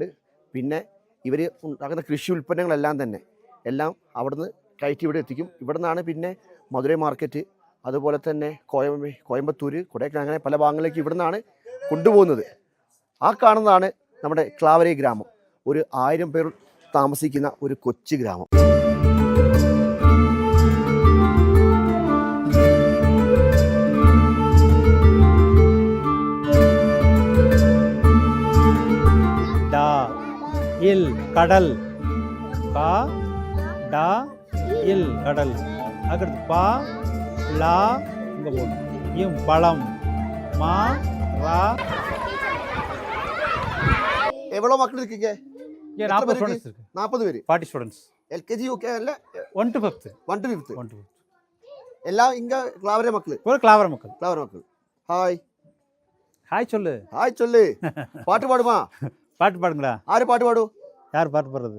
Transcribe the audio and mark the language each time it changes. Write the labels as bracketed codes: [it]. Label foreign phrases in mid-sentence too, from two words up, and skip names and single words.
[ml] പിന്നെ ഇവർ ഉണ്ടാക്കുന്ന കൃഷി ഉൽപ്പന്നങ്ങളെല്ലാം തന്നെ എല്ലാം അവിടുന്ന് കയറ്റി ഇവിടെ എത്തിക്കും. ഇവിടെ നിന്നാണ് പിന്നെ മധുരൈ മാർക്കറ്റ്, അതുപോലെ തന്നെ കോയമ്പത്തൂർ, കൊടൈക്കനാൽ, അങ്ങനെ പല ഭാഗങ്ങളിലേക്ക് ഇവിടെ നിന്നാണ് കൊണ്ടുപോകുന്നത്. ആ കാണുന്നതാണ് നമ്മുടെ ക്ലാവരൈ ഗ്രാമം. ഒരു 1000 പേർ താമസിക്കുന്ന ഒരു കൊച്ചു ഗ്രാമം. [ta] இல் கடல், கா டா இல் கடல். அடுத்து பா லா இங்க போடும். இம் பழம், மா ரா. எவ்வளோ மக்கள் இருக்கீங்க? இங்க 40 ஸ்டூடண்ட்ஸ் இருக்கு. 40 பேர். 40 ஸ்டூடண்ட்ஸ். LKG ஓகே அல்ல? [en] 1 to 5th. 1 to 5th. [ta] எல்லாம் இங்க கிளாவரே மக்கள். ஒரு கிளாவர மக்கள். கிளாவர மக்கள். ஹாய். ஹாய் சொல்லு. ஹாய் சொல்லு. பாட்டு பாடுமா? பாட்டு பாடுங்களா? ஆறு பாட்டு பாடு. யார் பாட்டு பாடுறது?